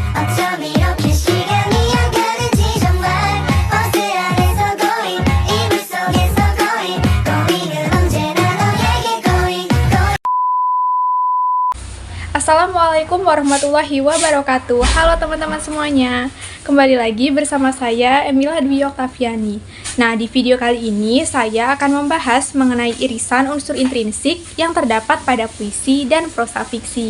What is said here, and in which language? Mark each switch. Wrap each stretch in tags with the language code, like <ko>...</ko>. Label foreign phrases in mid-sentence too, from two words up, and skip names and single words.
<ko>어쩜 이렇게 시간이 안 가는지 정말 버스 안에서</ko> <en>고잉 이불</en> <ko>속에서 고잉은 언제나 너에게 고잉.</ko> <ar>Assalamualaikum warahmatullahi wabarakatuh.</ar> <id>Halo teman-teman semuanya. Kembali lagi bersama saya Emila Dwi Oktaviani. Nah, di video kali ini saya akan membahas mengenai irisan unsur intrinsik yang terdapat pada puisi dan prosa fiksi.</id>